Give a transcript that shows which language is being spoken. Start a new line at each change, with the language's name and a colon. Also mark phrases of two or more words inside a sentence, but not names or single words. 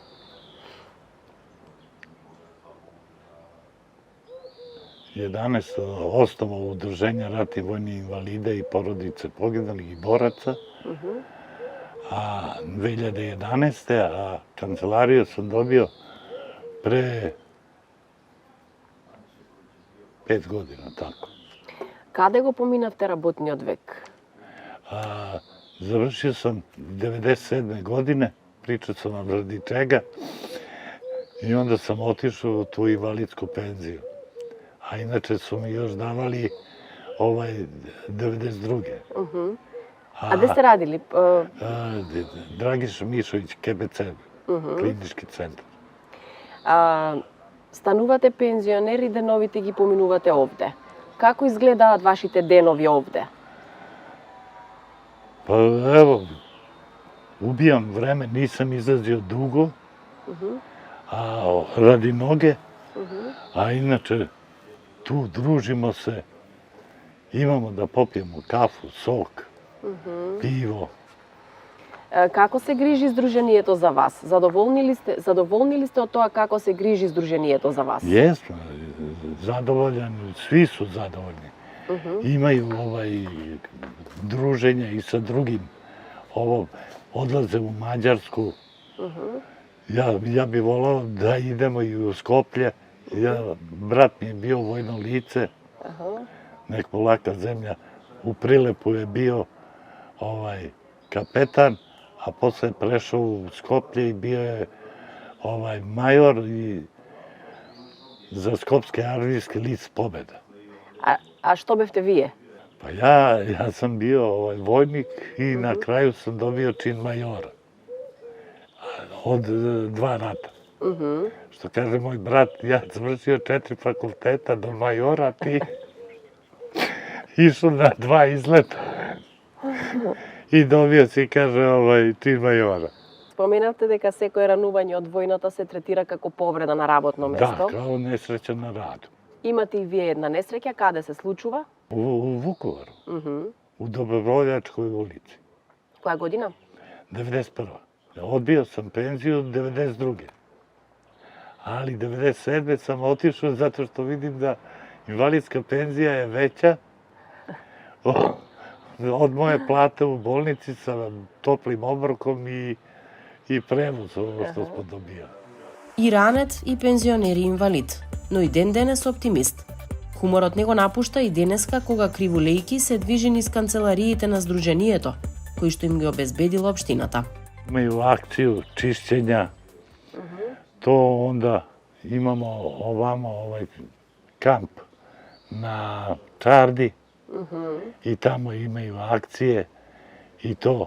Serbian: osnovao udruženje ratnih vojnih invalida i porodice poginulih i boraca, a 2011. a kancelariju sam dobio pre 5 godina, tako.
Macedonian: Каде го поминавте работниот век?
Serbian: Završio sam 97. godine, pričao sam vam radi čega, i onda sam otišao u tu invalidsku penziju. A inače su mi još davali 92. A gde ste radili? Dragiša Mišović, KBC, klinički centar.
Macedonian: Станувате пензионери, деновите ги поминувате овде. Како изгледаат вашите денови овде?
Serbian: Pa evo, ubijam vreme, nisam izlazio dugo, a radi noge, a inače tu družimo se, imamo da popijemo kafu, sok, pivo.
Macedonian: Како се грижи Сдруженијето за вас? Задоволни ли сте од тоа како се грижи Сдруженијето за вас?
Serbian: Jesmo, zadovoljan, svi su zadovoljni. Imaju druženja i sa drugim. Odlaze u Mađarsku. Ja bih volao da idemo i u Skoplje. Brat mi je bio vojno lice, nek polaka zemlja. U Prilepu je bio kapetan, a posle je prešao u Skoplje i bio je major i za Skopske armijski list pobjeda.
Macedonian: A што бевте вие?
Serbian: Pa ja sam bio vojnik i na kraju sam dobio čin majora. Od 2 rata. Što kaže moj brat, ja završio 4 fakulteta do majora, ti išao na 2 izleta. I dobio si, kaže, čin majora.
Macedonian: Споменавте дека секој ранување од војната се третира како повреда на работно место.
Serbian: Da, kao nesreća na radu.
Macedonian: Imate i вие една несреќа, каде се случува?
Serbian: U Vukovaru, u Dobrovoljačkoj ulici.
Macedonian: Која година?
Serbian: 91. Odbio sam penziju 92. Ali 97. sam otišao zato što vidim da invalidska penzija je veća od moje plate u bolnici sa toplim obrokom i prevoz, ovo što smo dobijali.
Macedonian: И ранет, и пензионер и инвалид, но и ден денес оптимист. Хуморот не го напушта и денеска кога кривулејки се движи низ канцелариите на Сдруженијето, кои што им ги обезбедила општината.
Serbian: Imaju akciju čišćenja, to onda imamo ovamo kamp na Čardi i tamo imaju akcije i to.